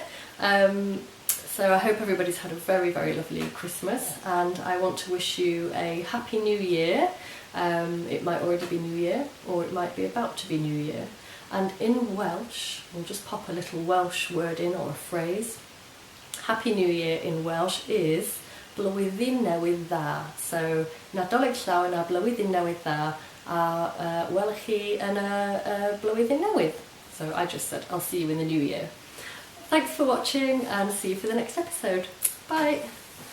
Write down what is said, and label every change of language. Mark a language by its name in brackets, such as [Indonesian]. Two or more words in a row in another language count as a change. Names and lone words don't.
[English] So I hope everybody's had a very, very lovely Christmas, and I want to wish you a happy new year. It might already be New Year, or it might be about to be New Year. And in Welsh, we'll just pop a little Welsh word in, or a phrase. Happy New Year in Welsh is [Welsh] Blwyddyn Newydd Dda. So, Nadolig llaw na Blwyddyn Newydd Dda, a welwch chi yn y Blwyddyn Newydd. [English] So I just said I'll see you in the new year. Thanks for watching and see you for the next episode. Bye!